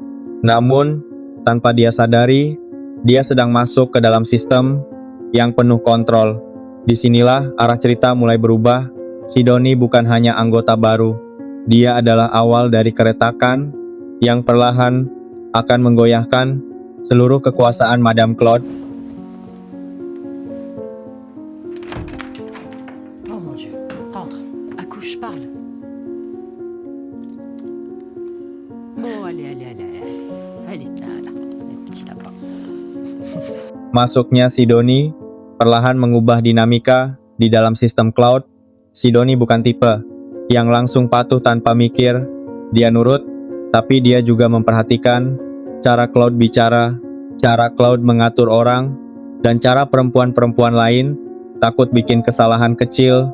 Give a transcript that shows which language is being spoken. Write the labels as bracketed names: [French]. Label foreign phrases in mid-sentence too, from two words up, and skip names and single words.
[Indonesian] Namun, tanpa dia sadari, dia sedang masuk ke dalam sistem yang penuh kontrol. Disinilah arah cerita mulai berubah. Sidonie bukan hanya anggota baru, dia adalah awal dari keretakan yang perlahan akan menggoyahkan seluruh kekuasaan Madame Claude. [French] Oh mon Dieu. Entre. Accouche, parle. Bon, allez, allez, allez, allez. Allez, là, là, le petit lapin. [Indonesian] Masuknya Sidoni perlahan mengubah dinamika di dalam sistem cloud. Sidoni bukan tipe yang langsung patuh tanpa mikir. Dia nurut, tapi dia juga memperhatikan cara cloud bicara, cara cloud mengatur orang, dan cara perempuan-perempuan lain takut bikin kesalahan kecil.